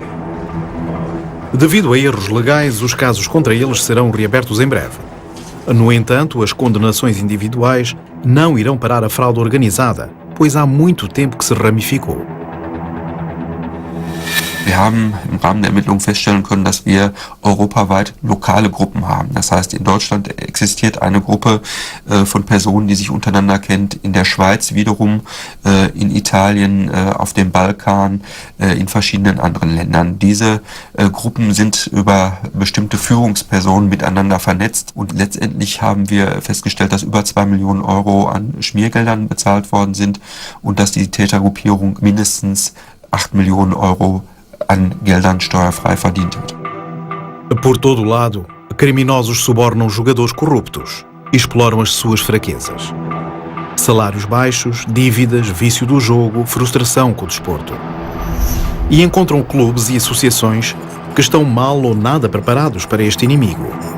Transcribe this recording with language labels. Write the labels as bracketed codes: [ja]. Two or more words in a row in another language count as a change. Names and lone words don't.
[pt] Devido a erros legais, os casos contra eles serão reabertos em breve. No entanto, as condenações individuais não irão parar a fraude organizada, pois há muito tempo que se ramificou. [de] Wir haben im Rahmen der Ermittlungen feststellen können, dass wir europaweit lokale Gruppen haben. Das heißt, in Deutschland existiert eine Gruppe von Personen, die sich untereinander kennt, in der Schweiz wiederum, in Italien, auf dem Balkan, in verschiedenen anderen Ländern. Diese Gruppen sind über bestimmte Führungspersonen miteinander vernetzt und letztendlich haben wir festgestellt, dass über 2 Millionen Euro an Schmiergeldern bezahlt worden sind und dass die Tätergruppierung mindestens 8 Millionen Euro an Geldern steuerfrei verdient hat. [pt] Por todo lado, criminosos subornam jogadores corruptos e exploram as suas fraquezas. Salários baixos, dívidas, vício do jogo, frustração com o desporto. E encontram clubes e associações que estão mal ou nada preparados para este inimigo.